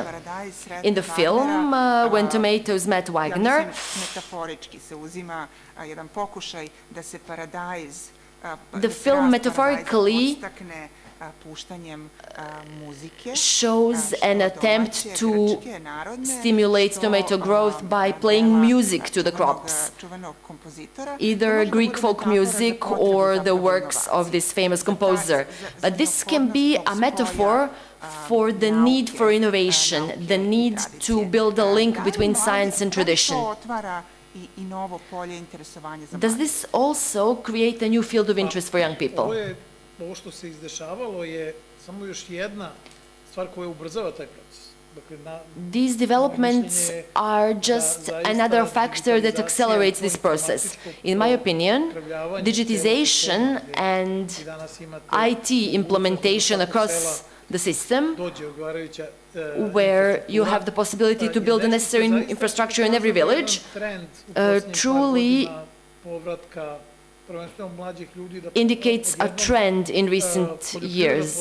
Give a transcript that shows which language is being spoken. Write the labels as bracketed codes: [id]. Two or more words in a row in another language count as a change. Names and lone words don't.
[en] In the film, When Tomatoes Met Wagner, the film metaphorically shows an attempt to stimulate tomato growth by playing music to the crops, either Greek folk music or the works of this famous composer. But this can be a metaphor for the need for innovation, the need to build a link between science and tradition. Does this also create a new field of interest for young people? [sr] Ovo što se izdešavalo je samo još jedna stvar koja ubrzava taj proces. [en] These developments are just another factor that accelerates this process. In my opinion, digitization and IT implementation across the system, where you have the possibility to build the necessary infrastructure in every village, truly indicates a trend in recent years.